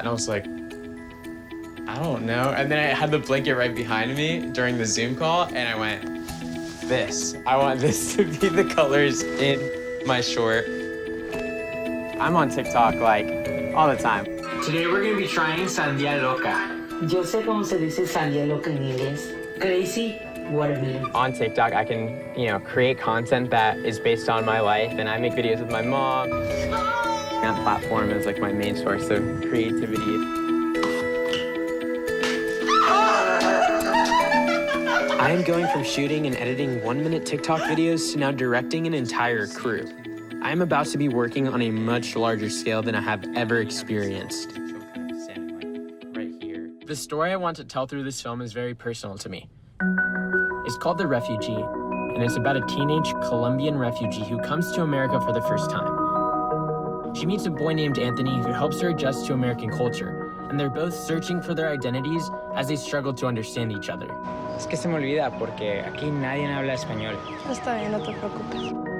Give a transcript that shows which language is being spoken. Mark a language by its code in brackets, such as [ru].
[en] And I was like, I don't know. And then I had the blanket right behind me during the Zoom call, and I went, I want this to be the colors in my short. I'm on TikTok like all the time. Today we're gonna be trying Sandia Loca. [es] Yo sé cómo se dice sandia loca en inglés. [en] Crazy watermelon. On TikTok, I can, create content that is based on my life, and I make videos with my mom. That platform is like my main source of creativity. I am going from shooting and editing 1-minute TikTok videos to now directing an entire crew. I am about to be working on a much larger scale than I have ever experienced. The story I want to tell through this film is very personal to me. It's called The Refugee, and it's about a teenage Colombian refugee who comes to America for the first time. She meets a boy named Anthony who helps her adjust to American culture, and they're both searching for their identities as they struggle to understand each other. [es] Es que se me olvida porque aquí nadie habla español. Está bien, no te preocupes.